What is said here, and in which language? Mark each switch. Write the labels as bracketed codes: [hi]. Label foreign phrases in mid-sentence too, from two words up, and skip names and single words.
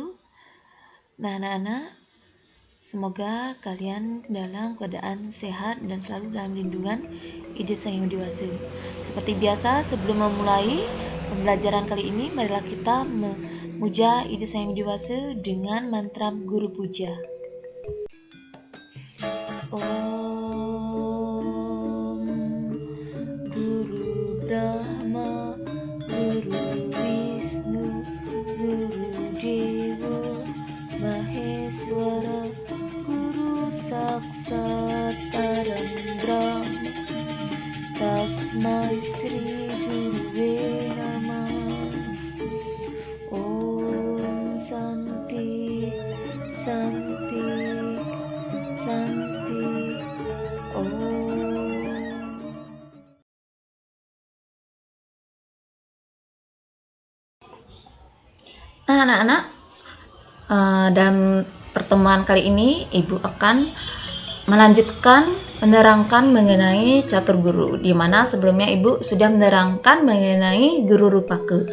[id] Nah, anak-anak, semoga kalian dalam keadaan sehat dan selalu dalam lindungan Ide Sang Yang Widi Wase. Seperti biasa, sebelum memulai pembelajaran kali ini, marilah kita memuja Ide Sang Yang Widi Wase dengan mantra Guru Puja. [sa] Om Guru Brahma, Guru Wisnu, Guru Dewa Maheswara, Guru Saksat Param Brahma, Tasmai Sri Guruve Namah. Om Santi, Santi, Santi. Om. [id] Nah, anak-anak, dan pertemuan kali ini Ibu akan melanjutkan menerangkan mengenai catur guru, di mana sebelumnya Ibu sudah menerangkan mengenai guru rupake.